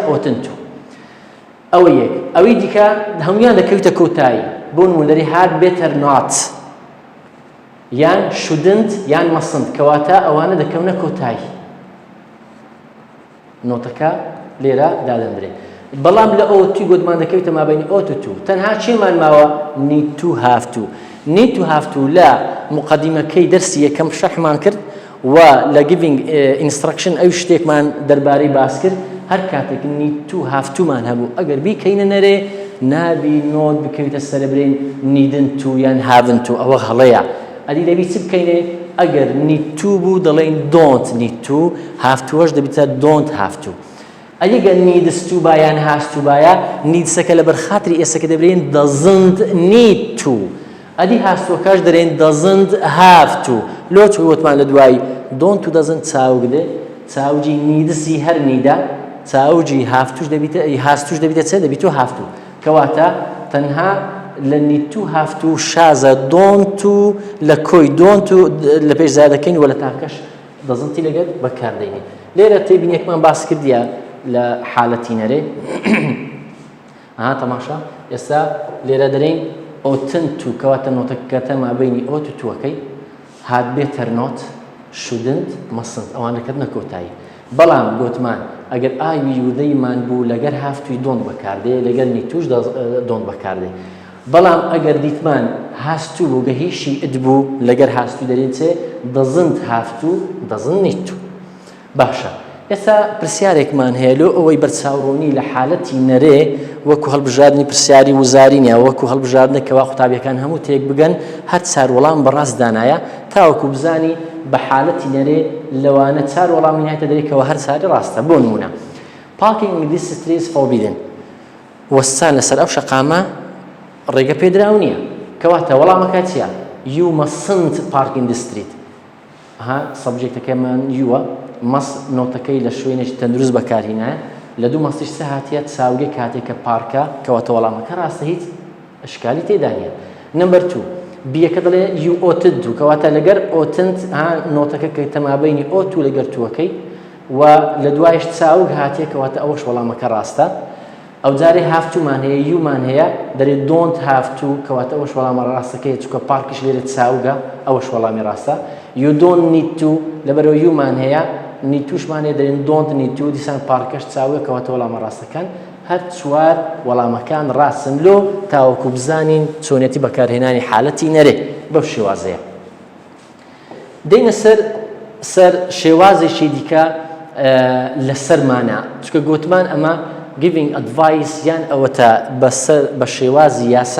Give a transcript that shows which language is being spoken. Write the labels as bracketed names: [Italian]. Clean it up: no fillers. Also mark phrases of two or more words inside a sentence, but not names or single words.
[English] oughtn't to. [Central Kurdish] ئەوە یەک. ئەوەی دیکە هەمویان دەکەویتە کۆتایی بۆ نمونەری [English] had better not [Central Kurdish] یان shouldn't یان mustn't کەواتە ئەوانە دەکەونە کۆتایی نۆتەکە لێرە دادەنرێ. بەڵام لە ئەو توی گوتمان دەکەویتە مابینی ئۆت و تو تەنها چێمان ماوە [English] need to have to. need to have to [Central Kurdish] لە مقدمەکەی دەرسی یەکەم شەحمان کرد و لە [English] giving instruction [Central Kurdish] ئەو شتێکمان دەربارەی باس کرد هەر کاتێک [English] need to have to [Central Kurdish] مان هەبوو ئەگەر بیکەینە نەرێ نابی نۆت بکەویتە سەربرین [English] needn't to [Central Kurdish] یان [English] haven't to [Central Kurdish] ئەوە هەڵەیە. ئەدی دەبی چ بکەینێ ئەگەر [English] need to [Central Kurdish] بوو دەڵێن [English] don't need to have to [Central Kurdish] وەش دەبیتە [English] don't have to. [Central Kurdish] ئەگەر [English] needs to [Central Kurdish] بایان [English] has to [Central Kurdish] باە needsەکە لە بەرخاتری ئێسەکە دەبرێن [English] doesn't need to [Central Kurdish] ئەدی [English] has to [Central Kurdish] کاش دەرێن [English] doesn't have to. [Central Kurdish] لۆ چ وتمان لە دوای don't و doesn't چاوگدێ چاوجی needسی هەر نیدا چاوجی [English] have toش [Central Kurdish] دەبیتە [English] has toش [Central Kurdish] دەبیتە چێ دەبیتە [English] have to [Central Kurdish] کەواتە تەنها لە [English] need to have to [Central Kurdish] شازە [English] don't to [Central Kurdish] لە کۆی [English] don't to [Central Kurdish] لە پێش زادەکەین وە لە تاکەش doesn't لەگەر بەکاردێنین. لێرە تێبینیەکمان باس کردیە لە حالەتی نەرێ تەماشا ئێستا لێرە دەرێن [English] oughtn't to [Central Kurdish] کەواتە نۆتەکەتە مابینی ئۆت و توەکەی [English] had better not [Central Kurdish] shouldn't mustn't ئەوانە کردنە کۆتایی. بەڵام گوتمان ئەگەر ئاوی وردەیمان بوو لەگەر هافتوی دۆن بەکاردێ لەگەر نیتوش دۆن بەکاردێ. بەڵام ئەگەر دیتمان هاستوو بوو گە هیچی ئت بوو لەگەر هاستوو دەرێن چێ [English] doesn't have to doesn't need to. [Central Kurdish] باشە ئێستا پرسیارێکمان هەیە لۆ ئەوەی بەرچاوڕۆنی لە حالەتی نەرێ وەکو هەڵبژاردننی پرسیاری وزارینە وەکو هەڵبژاردنەکەوا قوتابیەکان هەموو تێک بگەن هەر چار وەڵام بەڕاست دانایە تاوەکو بزانی بە حالەتی نەرێ لەوانە چار وەڵامی نایەتە دەرێکەوە هەر چاری ڕاستە. بۆ نمونە [English] parking in this street is forbidden [Central Kurdish] وەستان لەسەر ئەو شەقامە ڕێگە پێدراو نییە کەواتە وەڵامەکە چییە؟ [English] you mustn't park in the street. [Central Kurdish] سەبجێکتەکەمان یووە مەس نۆتەکەی لە شوێنێکی تەندروست بەکارهێنایە لە دوو مەستیش سە هاتیە چاوگەی کاتێککە پارکە کەواتە وەڵامەکە ڕاستە هیچ ئەشکالی تێدا نیە. نمبەر 2 بیەکە دەڵێ [English] you oughted to [Central Kurdish] کەواتە لەگەر oughtant نۆتەکە کە تەمابینی ئۆت و لەگەر توەکەی و لە دوایش چاوگ هاتیە کەواتە ئەوەش وەڵامەکە ڕاستە. ئەو جارێ [English] have to [Central Kurdish] مان هەیە you مان هەیە دەرێت [English] don't have to [Central Kurdish] کەواتە ئەوەش وەڵامە ڕاستەکەی چونکە پارکیش لێرە چاوگە ئەوەش وەڵامی ڕاستە [English] you don't need to [Central Kurdish] لەبەرەوە you مان هەیە [English] need toش [Central Kurdish] مان هەیە دەرێن [English] don't need to [Central Kurdish] دیسان پارکەش چاوگە کەواتە وەڵامە ڕاستەکان هەر چوار وەڵامەکان ڕاستن لۆ تاوەکو بزانین چۆنێتی بەکارهێنانی حالەتی نەرێ بەو شێوازەیە دەینە سەر شێوازێکی دیکە لەسەرمانە چونکە گوتمان ئەمە [English] giving advice [Central Kurdish] یان ئەوەتە بە شێوازی یاسا